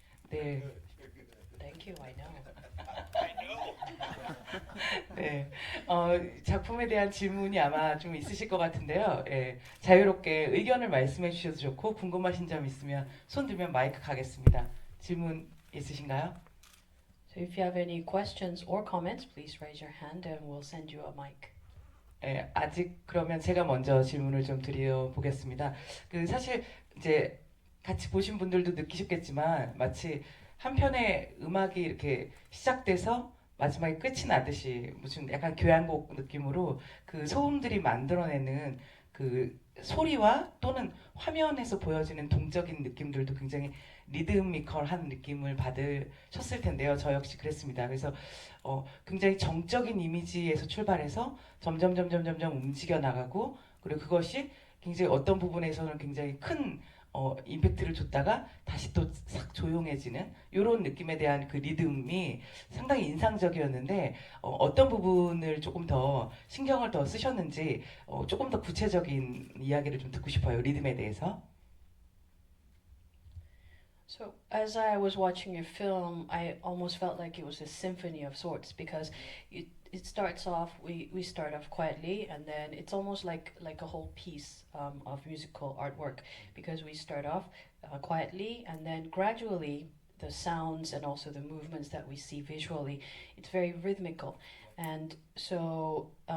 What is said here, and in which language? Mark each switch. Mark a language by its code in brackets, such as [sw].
[ko] 네. [en] Thank you, I know. [ko] 네, 작품에 대한 질문이 아마 좀 있으실 것 같은데요. 예, 자유롭게 의견을 말씀해 주셔도 좋고, 궁금하신 점 있으면 손 들면 마이크 가겠습니다. 질문 있으신가요? [en] So if you have any questions or comments, please raise your hand and we'll send you a mic. [ko] 예, 아직 그러면 제가 먼저 질문을 좀 드려보겠습니다. 사실 이제 같이 보신 분들도 느끼셨겠지만, 마치 한 편의 음악이 이렇게 시작돼서 마지막에 끝이 나듯이 무슨 약간 교향곡 느낌으로 그 소음들이 만들어내는 그 소리와 또는 화면에서 보여지는 동적인 느낌들도 굉장히 리드미컬한 느낌을 받으셨을 텐데요. 저 역시 그랬습니다. 그래서 굉장히 정적인 이미지에서 출발해서 점점 움직여 나가고, 그리고 그것이 굉장히 어떤 부분에서는 굉장히 큰 임팩트를 줬다가 다시 또 싹 조용해지는 이런 느낌에 대한 그 리듬이 상당히 인상적이었는데 어떤 부분을 조금 더 신경을 더 쓰셨는지 조금 더 구체적인 이야기를 좀 듣고 싶어요. 리듬에 대해서. [en] So as I was watching your film, I almost felt like it was a symphony of sorts because it starts off we start off quietly and then it's almost like a whole piece of musical artwork because we start off quietly and then gradually the sounds and also the movements that we see visually, it's very rhythmical, and so